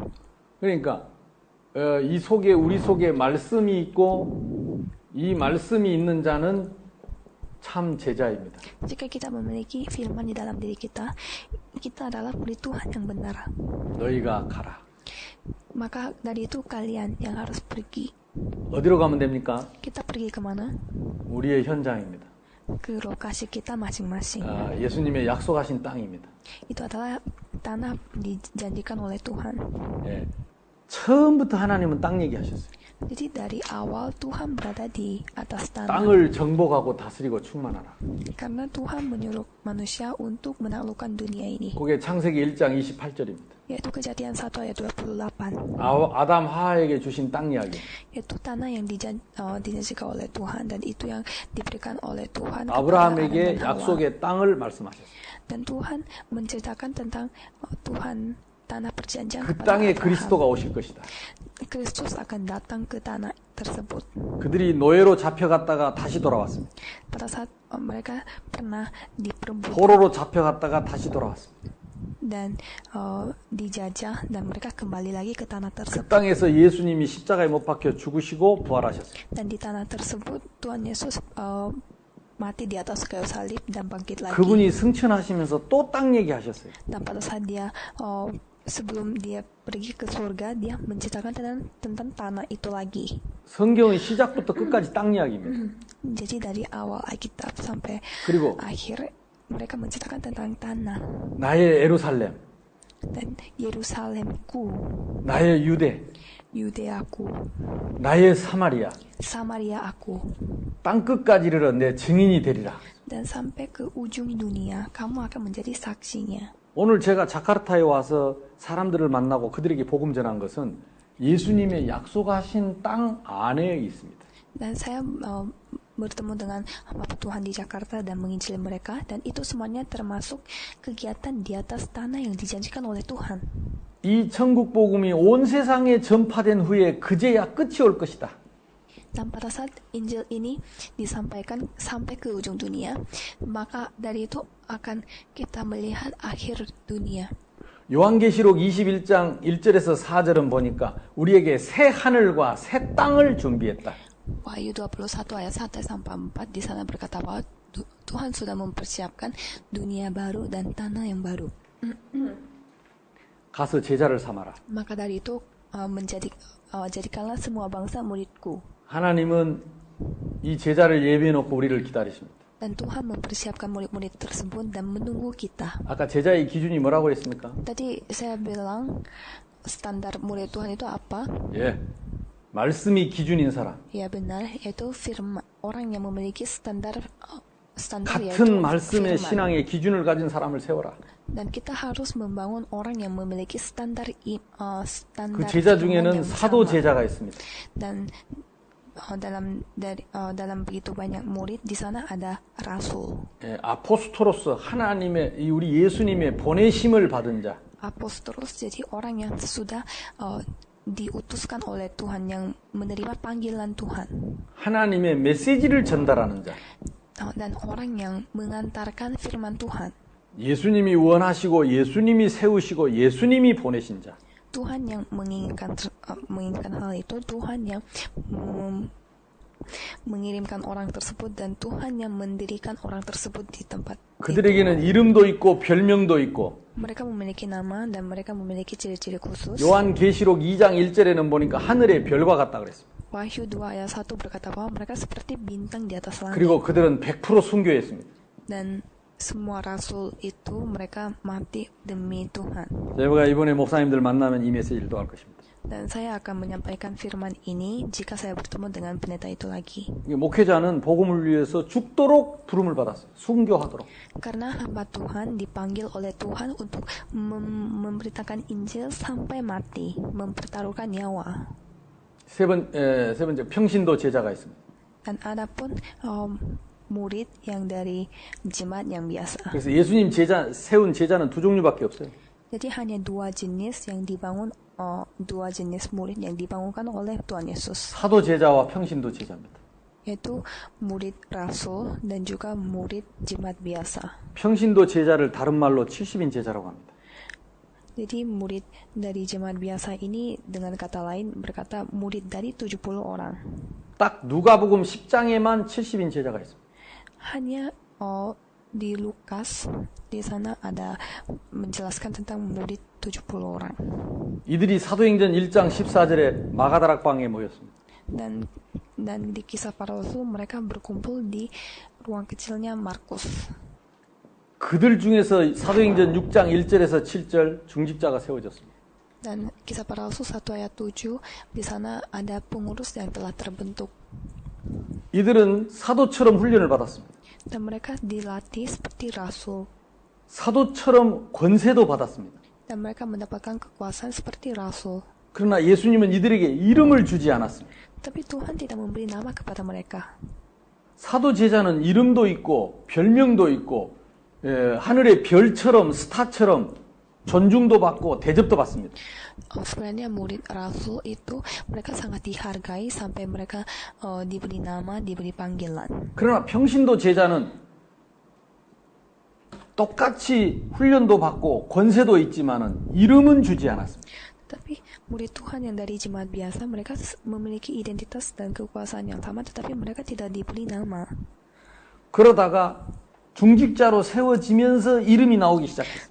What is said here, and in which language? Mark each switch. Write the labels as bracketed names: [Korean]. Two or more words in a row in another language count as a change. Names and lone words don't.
[Korean] 그러니까 이 속에 우리 속에 말씀이 있고 이 말씀이 있는 자는 참 제자입니다. [Indonesian] Jika kita memiliki firman di dalam diri kita, kita adalah murid Tuhan yang benar. [Korean] 너희가 가라. [Indonesian] Maka dari itu kalian yang harus pergi. [Korean] 어디로 가면 됩니까? [Indonesian] Kita pergi kemana? [Korean] 우리의 현장입니다. [Indonesian] Ke lokasi kita masing-masing. [Korean] 예수님의 약속하신 땅입니다. [Indonesian] Itu adalah tanah dijanjikan oleh Tuhan. [Korean] 예. 처음부터 하나님은 땅 얘기하셨어요. [Indonesian] Jadi dari awal Tuhan berada di atas tanah. [Korean] 땅을 정복하고 다스리고 충만하라. [Indonesian] Karena Tuhan menyuruh manusia untuk menaklukkan dunia ini. [Korean] 그게 창세기 1장 28절입니다. [Indonesian] Yaitu Kejadian 1 ayat 28. [Korean] 아담 하와에게 주신 땅 이야기. [Indonesian] Yaitu tanah yang dijanjikan oleh Tuhan, dan itu yang diberikan oleh Tuhan kepada [Korean] 아브라함에게 [Indonesian] Adam dan Hawa. [Korean] 약속의 땅을 말씀하셨어요. [Indonesian] Dan Tuhan menceritakan tentang Tuhan tanah perjanjian [Korean] 그 [Indonesian] kepada [Korean] 땅에 [Indonesian] Abraham. [Korean] 그리스도가 오실 것이다. [Indonesian] Kristus akan datang ke tanah tersebut. [Korean] 그들이 노예로 잡혀갔다가 다시 돌아왔습니다. [Indonesian] Pada saat mereka pernah diperebutkan [Korean] 포로로 잡혀갔다가 다시 돌아왔습니다. [Indonesian] dan dijajah, dan mereka kembali lagi ke tanah [Korean] 그 [Indonesian] tersebut. [Korean] 땅에서 예수님이 십자가에 못 박혀 죽으시고 부활하셨어요. [Indonesian] Dan di tanah tersebut Tuhan Yesus mati di atas kayu salib dan bangkit lagi. [Korean] 그분이 승천하시면서 또 땅 얘기하셨어요. [Indonesian] Dan pada saat dia sebelum dia pergi ke surga, dia menceritakan tentang tanah itu lagi. [Korean] 성경은 시작부터 끝까지 땅 이야기입니다. [Indonesian] Jadi dari awal Alkitab sampai [Korean] 그리고 [Indonesian] akhir mereka menceritakan tentang tanah. [Korean] 나의 예루살렘, [Indonesian] Dan Yerusalemku, [Korean] 나의 유대, [Indonesian] Yudeaku, [Korean] 나의 사마리아, [Indonesian] Samaria aku, [Korean] 땅 끝까지 이르러 내 증인이 되리라. [Indonesian] dan sampai ke ujung dunia kamu akan menjadi saksinya. [Korean] 오늘 제가 자카르타에 와서 사람들을 만나고 그들에게 복음 전한 것은 예수님의 약속하신 땅 안에 있습니다. [Indonesian] Dan saya bertemu dengan hamba Tuhan di Jakarta dan menginjili mereka, dan itu semuanya termasuk kegiatan di atas tanah yang dijanjikan oleh Tuhan. [Korean] 이 천국 복음이 온 세상에 전파된 후에 그제야 끝이 올 것이다. [Indonesian] Dan pada saat Injil ini disampaikan sampai ke ujung dunia, maka dari itu akan kita melihat akhir dunia. [Korean] 요한계시록 21장 1절에서 4절은 보니까 우리에게 새 하늘과 새 땅을 준비했다. [Indonesian] Wahyu 21 ayat 1 sampai 4 di sana berkata bahwa Tuhan sudah mempersiapkan dunia baru dan tanah yang baru. [Korean] 가서 제자를 삼아라. [Indonesian] Maka dari itu jadikanlah semua bangsa muridku. [Korean] 하나님은 이 제자를 예비해 놓고 우리를 기다리십니다. [Indonesian] Dan Tuhan mempersiapkan murid-murid tersebut dan menunggu kita. [Korean] 아까 제자의 기준이 뭐라고 했습니까? [Indonesian] Tadi saya bilang standar murid Tuhan itu apa? [Korean] 예, 말씀이 기준인 사람. [Indonesian] Ya benar, yaitu firman. Orang yang memiliki standar yaitu [Korean] 같은 말씀의 [Indonesian] firman. [Korean] 신앙의 기준을 가진 사람을 세워라. [Indonesian] Dan kita harus membangun orang yang memiliki standar [Korean] 그 제자 중에는 사도 제자가 있습니다. [Indonesian] Dan dalam begitu banyak murid di sana ada rasul. [Korean] 예, 아포스토로스 하나님의 우리 예수님의 보내심을 받은 자. [Indonesian] Apostolos, jadi orang yang sudah diutuskan oleh Tuhan, yang menerima panggilan Tuhan. [Korean] 하나님의 메시지를 전달하는 자. [Indonesian] Dan orang yang mengantarkan firman Tuhan. [Korean] 예수님이 원하시고 예수님이 세우시고 예수님이 보내신 자. [Indonesian] Tuhan yang menginginkan hal itu, Tuhan yang mengirimkan orang tersebut, dan Tuhan yang mendirikan orang tersebut di tempat [Korean] 그들에게는 이름도 있고 별명도 있고. [Indonesian] Mereka memiliki nama dan mereka memiliki ciri-ciri khusus. [Korean] 요한계시록 2장 1절에는 보니까 하늘의 별과 같다 그랬습니다. [Indonesian] Wahyu 2 ayat 1 berkata bahwa mereka seperti bintang di atas langit. [Korean] 그리고 그들은 100% 순교했습니다. [Indonesian] Dan semua rasul itu mereka mati demi Tuhan. [Korean] 제가 이번에 목사님들 만나면 이 메시지를 또 할 것입니다. [Indonesian] Dan saya akan menyampaikan firman ini jika saya bertemu dengan pendeta itu lagi. [Korean] 목회자는 복음을 위해서 죽도록 부름을 받았어요. 순교하도록. [Indonesian] Karena hamba Tuhan dipanggil oleh Tuhan untuk memberitakan Injil sampai mati, mempertaruhkan nyawa. [Korean] 세 번째 평신도 제자가 있습니다. [Indonesian] Dan adapun murid yang dari jemaat yang biasa. [Korean] 그래서 예수님 세운 제자는 두 종류밖에 없어요. [Indonesian] Jadi hanya dua jenis murid yang dibangunkan oleh Tuhan Yesus. [Korean] 사도 제자와 평신도 제자입니다. [Indonesian] Yaitu murid rasul dan juga murid jemaat biasa. [Korean] 평신도 제자를 다른 말로 70인 제자라고 합니다. [Indonesian] Jadi murid dari jemaat biasa ini dengan kata lain berkata murid dari 70 orang. [Korean] 딱 누가복음 10장에만 70인 제자가 있습니다. [Indonesian] Hanya di Lukas di sana ada menjelaskan tentang murid 70 orang. [Korean] 이들이 사도행전 1장 14절에 마가다락방에 모였습니다. [Indonesian] Dan di kisah para rasul mereka berkumpul di ruang kecilnya Markus. [Korean] 그들 중에서 사도행전 6장 1절에서 7절 중직자가 세워졌습니다. [Indonesian] Dan kisah para rasul 1 ayat 7 di sana ada pengurus yang telah terbentuk. [Korean] 이들은 사도처럼 훈련을 받았습니다. [Indonesian] Dan mereka dilatih seperti rasul. [Korean] 사도처럼 권세도 받았습니다. [Indonesian] Dan mereka mendapatkan kekuasaan seperti rasul. [Korean] 그러나 예수님은 이들에게 이름을 주지 않았습니다. [Indonesian] Tapi Tuhan tidak memberi nama kepada mereka. [Korean] 사도 제자는 이름도 있고 별명도 있고 하늘의 별처럼 스타처럼 존중도 받고 대접도 받습니다. [Indonesian] Sebenarnya murid rasul itu mereka sangat dihargai sampai mereka diberi nama, diberi panggilan. [Korean] 그러나 평신도 제자는 똑같이 훈련도 받고 권세도 있지만은 이름은 주지 않았습니다. [Indonesian] Tapi murid Tuhan yang dari jemaat biasa mereka memiliki identitas dan kekuasaan yang sama, tetapi mereka tidak diberi nama. [Korean] 그러다가 중직자로 세워지면서 이름이 나오기 시작했어요.